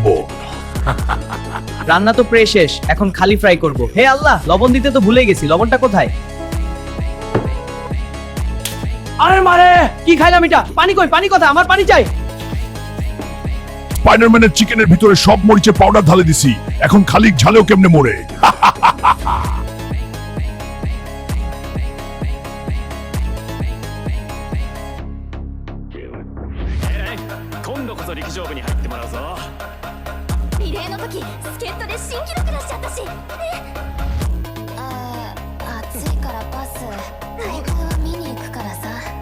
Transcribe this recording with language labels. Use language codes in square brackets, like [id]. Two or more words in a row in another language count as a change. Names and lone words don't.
[bn] রান্না তো প্রায় শেষ, এখন খালি ফ্রাই করব। হে আল্লাহ, লবণ দিতে তো ভুলে গেছি, লবণটা কোথায়? আরে মারে, কি খাইলাম এটা? পানি কই? পানি কোথায়? আমার পানি চাই। স্পাইডারম্যানের চিকেনের ভিতরে সব মরিচে পাউডার ঢালে দিছি, এখন খালি ঝালেও কেমনে মরে। [ja] リレーの時助っ人で新記録出しちゃったし暑いからパス大会は見に行くからさ